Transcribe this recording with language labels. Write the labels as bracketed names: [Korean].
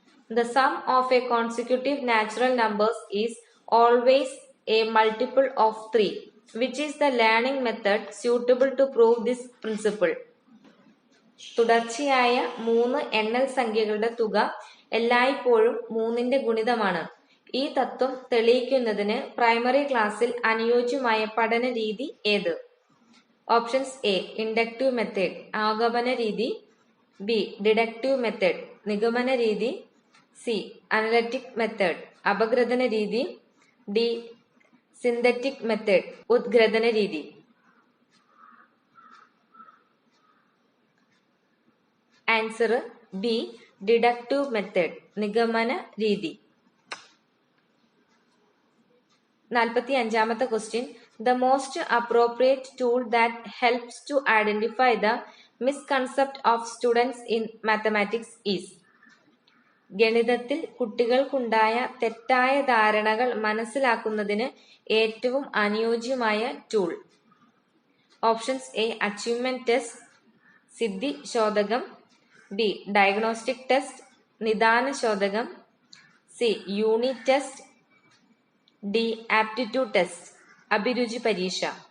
[English] The sum of a consecutive natural numbers is always a multiple of 3, which is the learning method suitable to prove this principle. [Malayalam] തുടർച്ചയായ 3 എണ്ണൽ സംഖ്യകളുടെ തുക എല്ലായ്പ്പോഴും 3ന്റെ ഗുണിതമാണ്. ഈ തത്വം തെളിയിക്കുന്നതിന് primary ക്ലാസ്സിൽ അനുയോജ്യമായ പഠന രീതി ഏത്? [English] options A inductive method [Malayalam] ആഗമന രീതി, [English] B deductive method [Malayalam] നിഗമന രീതി, [English] C analytic method [Malayalam] അപഗ്രഥന രീതി, [English] D synthetic method [Malayalam] ഉദ്ഗ്രഥന രീതി. [English] answer B deductive method [Malayalam] നിഗമന രീതി. 45ാമത്തെ question. [English] The most appropriate tool that helps to identify the misconcept of students in mathematics is. [Malayalam] ഗണിതത്തിൽ കുട്ടികൾക്കുണ്ടായ തെറ്റായ ധാരണകൾ മനസ്സിലാക്കുന്നതിന് ഏറ്റവും അനുയോജ്യമായ tool. [English] options A achievement test [Malayalam] Siddhi ശോധകം, [English] B diagnostic test [Malayalam] നിദാന ശോധകം, [English] C unit test, D aptitude test [Malayalam] അഭിരുചി പരീക്ഷ.